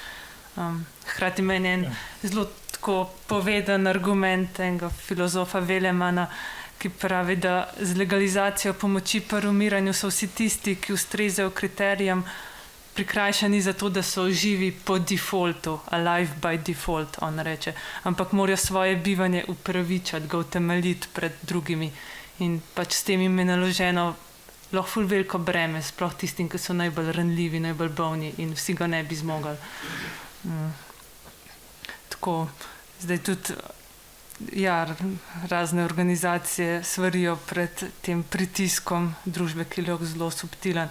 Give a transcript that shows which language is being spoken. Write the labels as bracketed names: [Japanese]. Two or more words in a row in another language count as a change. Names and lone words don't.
[Slovenian] Hkrati meni en zelo tako poveden argument enega filozofa Velemana, ki pravi, da z legalizacijo pomoči pri umiranju so vsi tisti, ki ustrezajo kriterijem, prikrajšani za to, da so živi po defaultu, [English] alive by default, [Slovenian] on reče, ampak morajo svoje bivanje upravičati, ga utemeljiti pred drugimi in pač s tem jim je naloženo lahko ful veliko breme, sploh tistim, ki so najbolj ranljivi, najbolj bolni in vsi ga ne bi zmogli. Tako, zdaj tudi razne organizacije svarijo pred tem pritiskom družbe, ki je zelo subtilen.